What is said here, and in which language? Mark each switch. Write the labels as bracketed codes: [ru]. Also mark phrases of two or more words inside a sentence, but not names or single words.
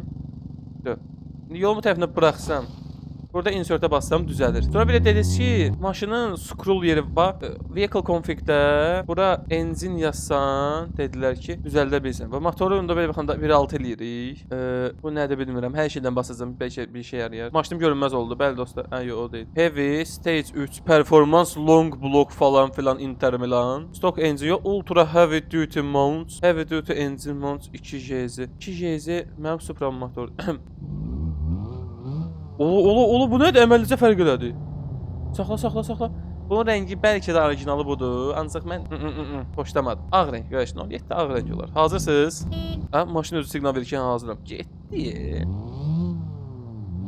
[az] İndi yolumu tərəfinə buraxsam. Burada insertə bassam düzəlir. Sonra belə dediniz ki, maşının scroll yeri var. [en] Vehicle config- [az] də bura engine yazsan, dedilər ki, düzəldə bilsən. Və motoru onda belə baxanda 1.6 eləyirik. Bu nədir bilmirəm. Hər şeydən basacağım, bir şey yarayar. Maşınım görünməz oldu. Bəli dostlar. Yox, o deyil. [en] Heavy, stage 3, performance, long block [az] falan filan, intermilan. [en] Stock engine, ultra heavy duty mount. Heavy duty engine mount 2JZ. [az] 2JZ mənim Supra motor. Ola bu nədir? Əməllicə fərq elədi. Saxla. Bunun rəngi bəlkə də orijinalı budur. Ancaq mən xoşlamadım. Ağ rəng, qarşına 7 ağ rəng olar. Hazırsınız? Maşın özü siqnal verir ki, hazıram.